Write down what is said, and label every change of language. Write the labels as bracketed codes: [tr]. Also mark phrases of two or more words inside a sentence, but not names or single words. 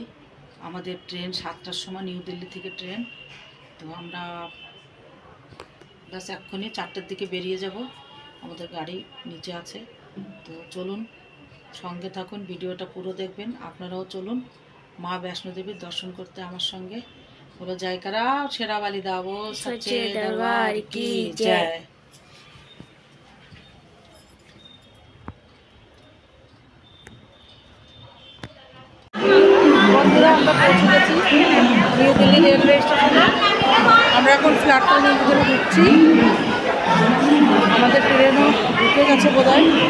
[bn] আমাদের ট্রেন 7টার সময়, নিউ দিল্লি থেকে ট্রেন। তো আমরা বাস এক্ষুনি 4টার দিকে বেরিয়ে যাব। আমাদের গাড়ি নিচে আছে। তো চলুন, সঙ্গে থাকুন, ভিডিওটা পুরো দেখবেন। আপনারাও চলুন মা বৈষ্ণো দেবীর দর্শন করতে আমার সঙ্গে। [hi] बोलो जयकारा शेरा वाली दावो सच्चे दरबार की जय। [bn] বন্ধুরা, আমরা পৌঁছে গেছি নিউ দিল্লি রেলওয়ে স্টেশনে। আমরা এখন প্ল্যাটফর্মের ভিতরে ঢুকছি। আমাদের ট্রেনও ঢুকে গেছে বোধহয়।